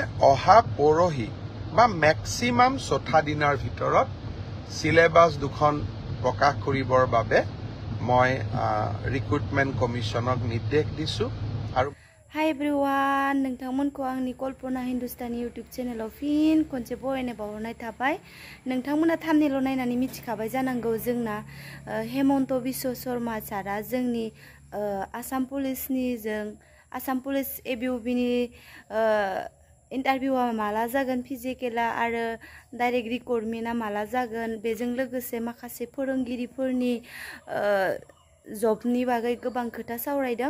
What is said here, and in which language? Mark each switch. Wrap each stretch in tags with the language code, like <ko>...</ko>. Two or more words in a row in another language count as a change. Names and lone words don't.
<as>অহা পৰহি বা ম্যাক্সিমাম 4 দিনৰ ভিতৰত সিলেবাস দুখন প্ৰকাশ কৰিবৰ বাবে মই ৰিক্ৰুটমেন্ট কমিশনক নিৰ্দেশ দিছো আৰু</as> <en>Hi everyone,</en> <brx>नोंथांमोनखौ आंनि कल्पना हिंदुस्तानी YouTube चेनेलाव फिन खनसे बरायनाय बावहरनाय थाबाय। नोंथांमोना थाम्बनेल नायनानै मिथिखाबाय जानांगौ जोंना हेमन्त बिश्व शर्मा सारा जोंनि आसाम पुलिस एबिउबिनि इन्टारभिउआ माला जागोन फिजिकेला आरो डाइरेक्ट रिक्रुटमेन्टआ माला जागोन बेजों लोगोसे माखासे फोरोंगिरिफोरनि जबनि बागै गोबां खोथा सावरायदों।</brx>